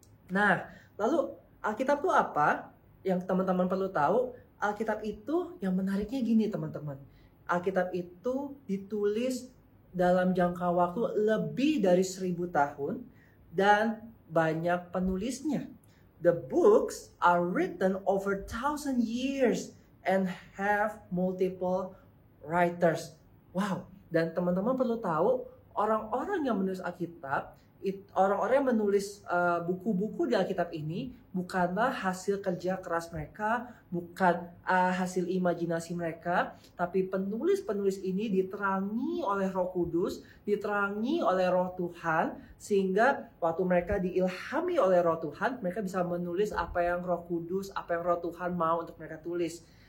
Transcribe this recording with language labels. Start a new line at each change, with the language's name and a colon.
Indonesian: Nah, lalu Alkitab itu apa? Yang teman-teman perlu tahu, Alkitab itu yang menariknya gini teman-teman. Alkitab itu ditulis dalam jangka waktu lebih dari 1000 tahun dan banyak penulisnya.
English: The books are written over 1,000 years and have multiple writers.
Indonesian: Wow, dan teman-teman perlu tahu, orang-orang yang menulis Alkitab, orang-orang yang menulis buku-buku di Alkitab ini bukanlah hasil kerja keras mereka, bukan hasil imajinasi mereka, tapi penulis-penulis ini diterangi oleh Roh Kudus, diterangi oleh Roh Tuhan, sehingga waktu mereka diilhami oleh Roh Tuhan, mereka bisa menulis apa yang Roh Kudus, apa yang Roh Tuhan mau untuk mereka tulis.